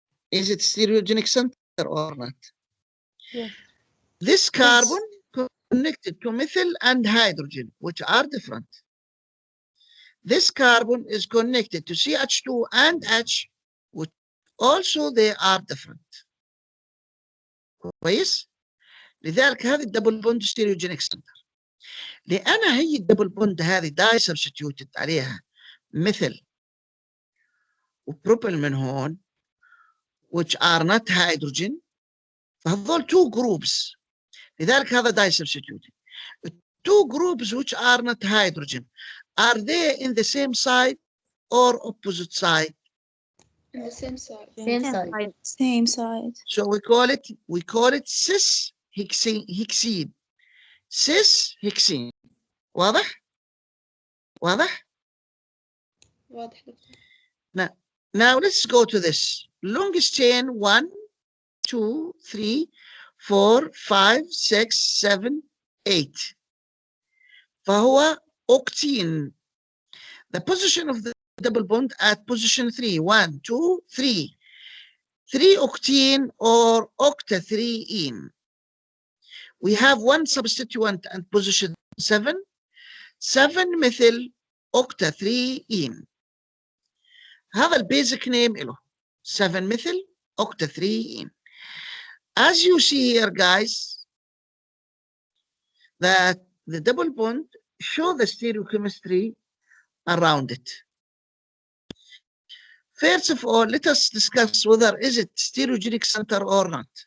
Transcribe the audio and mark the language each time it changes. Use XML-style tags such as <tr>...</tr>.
<en>Is it stereogenic center or not? Yes. This carbon connected to methyl and hydrogen, which are different. this carbon is connected to CH2 and H, which also they are different.</en> <ar>كويس؟ لذلك هذه الدبل بوند ستيريوجينيك سنتر. لأن هي الدبل بوند هذه داي سبستيوتد عليها مثل وبروبل من هون</ar> <en>which are not hydrogen،</en> <ar>فهذول</ar> <en>two groups.</en> <ar>لذلك هذا داي سبستيوتد.</ar> <en>Two groups which are not hydrogen, are they in the same side or opposite side? In the same side. Same side. So we call it cis hexene. Cis hexene.</en> <ar>واضح؟ واضح؟ واضح دكتور.</ar> <en>Now let's go to this. Longest chain 1, 2, 3, 4, 5, 6, 7, 8. فهو octene. The position of the double bond at position 3. 1, 2, 3. 3 octene or octa-3-ene. We have one substituent at position 7. 7 methyl octa-3-ene.</en> <ar>هذا البيزك نيم له 7 methyl octa-3-ene.</ar> <en>As you see here, guys, that the double bond show the stereochemistry around it. First of all, let us discuss whether is it stereogenic center or not.</en>